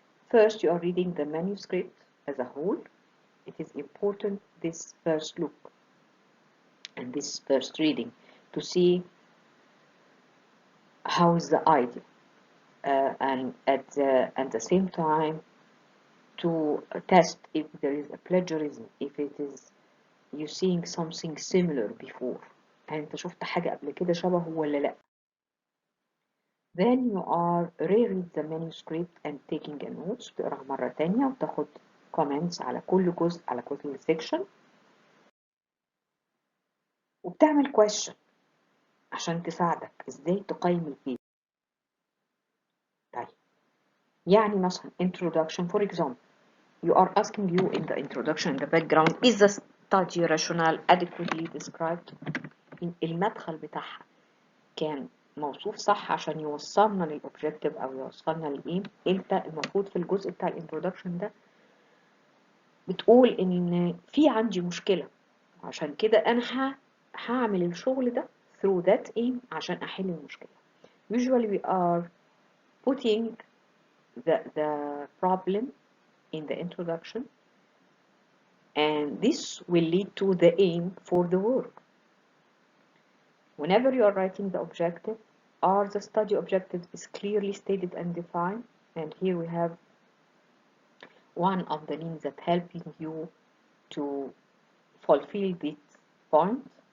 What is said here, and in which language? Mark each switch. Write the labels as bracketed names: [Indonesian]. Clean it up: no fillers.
[English] First, you are reading the manuscript as a whole. It is important this first look and this first reading to see how is the idea, and at the same time to test if there is a plagiarism, if it is you seeing something similar before، [Arabic] يعني انت شفت حاجة قبل كده شبهه ولا لا. [English] Then you are reread the manuscript and taking a notes، [Arabic] بتقراها مرة تانية وتاخد comments على كل جزء، على كل section، وبتعمل question عشان تساعدك ازاي تقيم البيت. طيب يعني مثلا [English] introduction for example, you are asking you in the introduction, in the background, is the study rationale adequately described. [Arabic] المدخل بتاعها كان موصوف صح عشان يوصلنا للأوبجيكتيف أو يوصلنا لإيه. أنت المفروض في الجزء بتاع الانترودكشن ده بتقول إن في عندي مشكلة، عشان كده أنا هعمل الشغل ده [English] through that aim [Arabic] عشان أحل المشكلة. [English] Usually we are putting the problem in the introduction, and this will lead to the aim for the work. Whenever you are writing the objective, or the study objective is clearly stated and defined, and here we have one of the means that helping you to fulfill this point.